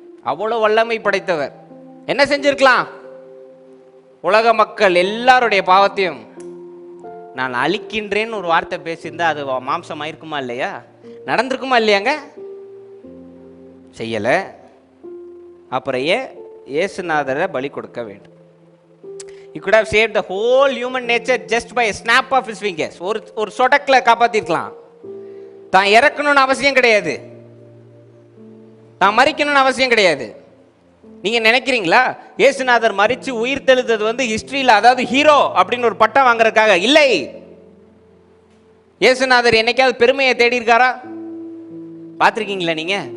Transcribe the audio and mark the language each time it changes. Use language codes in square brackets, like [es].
[ta] அவ்வளவு வல்லமை படைத்தவர். என்ன செஞ்சிருக்கலாம்? உலக மக்கள் எல்லாருடைய பாவத்தையும் நான் அழிக்கின்றேன்னு ஒரு வார்த்தை பேசியிருந்தா அது மாம்சம் ஆயிருக்குமா இல்லையா? நடந்திருக்குமா இல்லையாங்க? செய்யலை. அப்புறம் ஏன் இயேசுநாதரை பலி கொடுக்க வேண்டும்? [en] He could have saved the whole human nature just by a snap of his fingers. [ta] ஒரு சொடக்கில் காப்பாத்திருக்கலாம். தான் இறக்கணும்னு அவசியம் கிடையாது, தான் மறிக்கணும்னு அவசியம் கிடையாது. நீங்க நினைக்கிறீங்களா இயேசுநாதர் மரிச்சு உயிர் தெழுந்தது வந்து ஹிஸ்டரியில், அதாவது ஹீரோ அப்படின்னு ஒரு பட்டம் வாங்குறதுக்காக இல்லை. இயேசுநாதர் என்னைக்காவது பெருமையை தேடி இருக்காரா? பார்த்துருக்கீங்களா நீங்க?